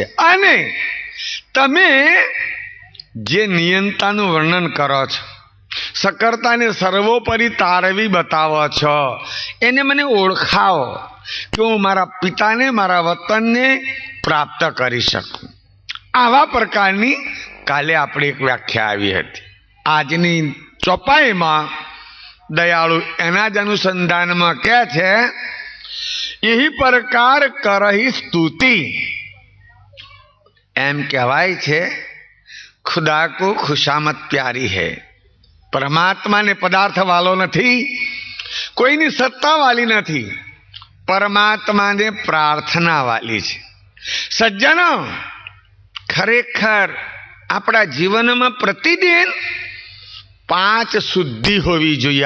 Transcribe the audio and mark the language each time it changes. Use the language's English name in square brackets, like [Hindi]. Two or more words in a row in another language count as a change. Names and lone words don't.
[Gujarati] અને તમે જે નિયંતાનું વર્ણન કરો છો, સકરતાને સર્વોપરી તારવી બતાવો છો, એને મને ઓળખાવો કે હું મારા પિતાને, મારા વતનને પ્રાપ્ત કરી શકું. આવા પ્રકારની કાલે આપણે એક વ્યાખ્યા આવી હતી. આજની ચોપાઈમાં દયાળુ એના જ અનુસંધાનમાં કહે છે, [Hindi] यही प्रकार करही स्तुति. [Gujarati] એમ કહેવાય છે, [Hindi] खुदा को खुशामत प्यारी है. [Gujarati] પરમાત્માને પદાર્થ વાલો નથી, કોઈની સત્તા વાલી નથી, પરમાત્માને પ્રાર્થના વાલી છે. સજ્જનો, ખરેખર આપણા જીવનમાં પ્રતિદિન 5 શુદ્ધિ હોવી જોઈએ.